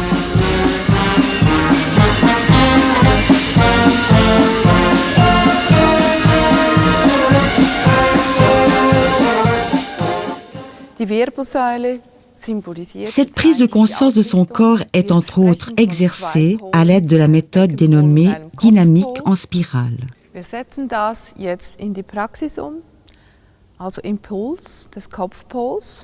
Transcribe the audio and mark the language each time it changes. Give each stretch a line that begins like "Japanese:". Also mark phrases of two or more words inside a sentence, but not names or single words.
French: Cette prise de conscience de son corps est entre autres exercée à l'aide de la méthode dénommée dynamique en spirale.
German: Wir setzen das jetzt in die Praxis also Impuls des Kopfpols.